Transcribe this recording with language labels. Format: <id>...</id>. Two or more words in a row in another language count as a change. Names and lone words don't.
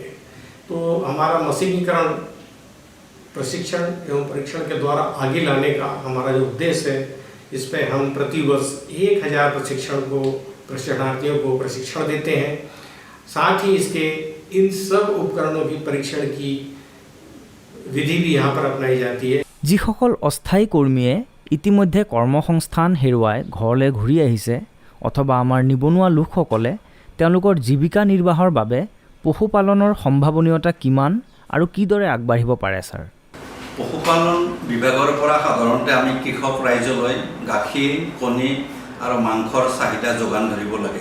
<hi>तो हमारा मशीनीकरण प्रशिक्षण एवं परीक्षण के द्वारा आगे लाने का हमारा जो उद्देश्य है, इस पर हम प्रतिवर्ष 1000 प्रशिक्षणार्थियों को प्रशिक्षण देते हैं। साथ ही इसके इन सब उपकरणों की परीक्षण की विधि भी यहाँ पर अपनाई जाती है।</hi> <as>যিসকল অস্থায়ী কৰ্মীয়ে ইতিমধ্যে কৰ্মসংস্থান হেৰুৱাই ঘৰলৈ ঘূৰি আহিছে অথবা আমাৰ নিবনুৱা লোকসকলে তেওঁলোকৰ জীৱিকা নিৰ্বাহৰ বাবে পশুপালনৰ সম্ভাৱনীয়তা কিমান আৰু কিদৰে আগবাঢ়িব পাৰে ছাৰ? পশুপালন বিভাগৰ পৰা সাধাৰণতে আমি কৃষক ৰাইজলৈ গাখীৰ, কণী আৰু মাংসৰ চাহিদা যোগান ধৰিব লাগে।</as>